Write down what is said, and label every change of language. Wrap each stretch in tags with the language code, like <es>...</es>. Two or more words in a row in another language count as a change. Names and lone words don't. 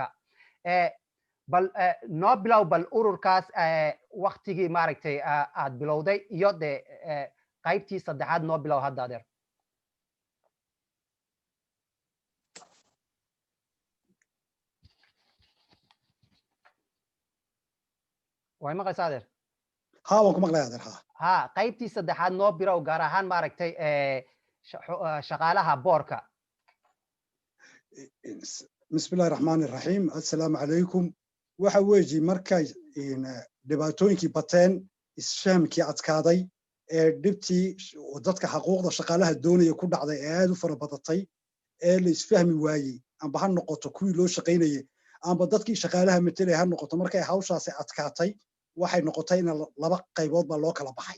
<so>bal noo bilow bal ururkaas waqtigii maaragtay aad bilowday iyo de qaybtii saddexaad noo bilow hadda adeer. way maqlaysaa adeer? haa waanku maqli adeer haa. ha qaybtii saddexaad noo bilow gaar ahaan maaragtay shaqaalaha boorka.</so> <ar>بسم الله الرحمن الرحيم. السلام عليكم.</ar> <so>waxa weeji markay dhibaatooyinkii bateen isfahamkii adkaaday ee dhibtii dadka xuquuqda shaqaalaha doonaya ku dhacday ee aad u fara badatay ee la isfahmi waayey amba ha noqoto kuwii loo shaqaynayay amba dadkii shaqaalaha metelay ha noqoto markay hawshaasi adkaatay waxay noqotay in laba qaybood baa loo kala baxay.</so>